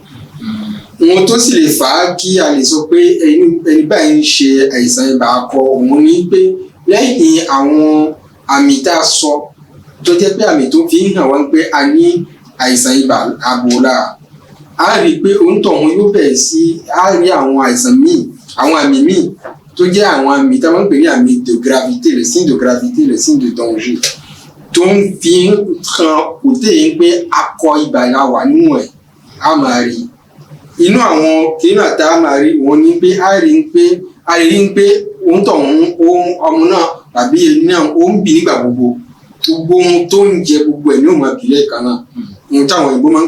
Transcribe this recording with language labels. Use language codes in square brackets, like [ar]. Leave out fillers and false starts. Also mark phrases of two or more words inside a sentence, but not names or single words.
[yo] Ohun tó sì lè fà á kí a lè sọ pé ẹni báyìí ń ṣe àìsàn ibà akọ òun ni pé lẹ́yìn àwọn àmì tá a sọ tó jẹ́ pé àmì tó fi ń hàn wá pé a ní àìsàn ibà abo lára a rí i pé òǹtọ̀hún yóò bẹ̀rẹ̀ sí a rí àwọn àìsàn míì àwọn àmì míì tó jẹ́ àwọn àmì tá a máa ń pè ní àmì [fr] de gravité le signe de gravité le signe de danger [yo] tó ń fi hàn òté yìí pé akọ ibà la wà nínú ẹ̀ a máa rí inú àwọn kìnnà tá a máa rí wọn ní pé a rí ń pé òǹtọ̀hún ọmọ náà tàbí ẹni náà ó ń bì nígbà gbogbo ohun tó ń jẹ gbogbo ẹ̀ ní òun àbílẹ̀ kan náà ohun táwọn òyìnbó máa ń